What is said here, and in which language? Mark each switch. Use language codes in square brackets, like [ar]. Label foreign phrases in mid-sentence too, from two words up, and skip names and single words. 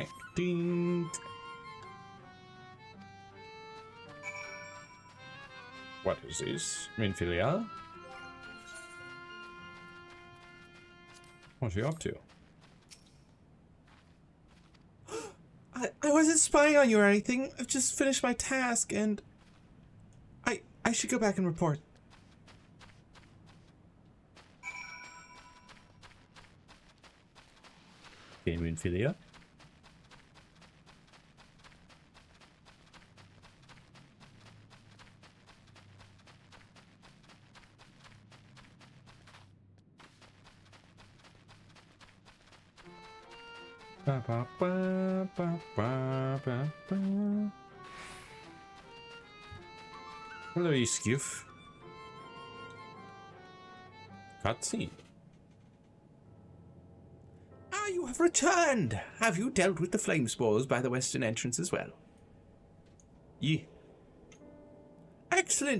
[en] Interacting. What is this? Minfilia? What are you up to? I wasn't spying on you or anything. I've just finished my task and I should go back and report. Okay, Minfilia. Ba, ba, ba, ba, ba, ba, ba. Hello, Iskif. Cutscene. Ah, you have returned! Have you dealt with the flame spores by the western entrance as well? Yeah. Excellent!